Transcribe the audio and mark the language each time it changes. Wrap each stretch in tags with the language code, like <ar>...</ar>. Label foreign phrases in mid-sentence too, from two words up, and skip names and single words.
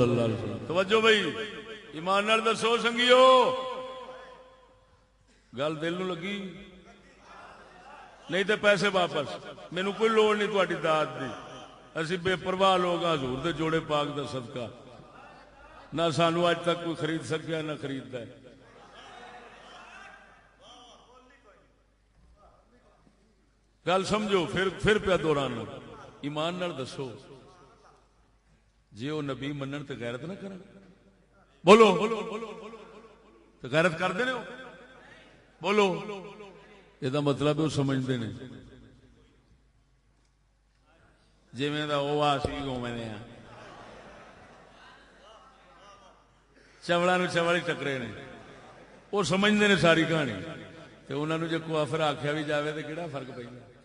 <ar>اللہ علیہ وسلم</ar> <pa>توجہ بھائی ایمان نال دسو سنگیو گل دل نو لگی نہیں تے پیسے واپس مینوں کوئی لوڑ نہیں تہاڈی داد دی اسی بے پرواہ لوگ ہاں حضور دے جوڑے پاک دا صدقہ نہ سانو اج تک کوئی خرید سکیا نہ خریددا ہے گل سمجھو پھر پیا دہرانا ایمان نال دسو جی وہ نبی منن تے غیرت نہ کرن بولو تے غیرت کردے نے بولو یہ دا مطلب</pa> <ur>وہ سمجھتے ہیں</ur> <pa>جویں دا او آسی اوویں نے چوڑاں نو چوڑ ہی ٹکرے نے</pa> <ur>وہ سمجھتے نے</ur> <pa>ساری کہانی تے انہاں نو جے کافر آکھیا بھی جاوے تے کیڑا فرق پیندا</pa>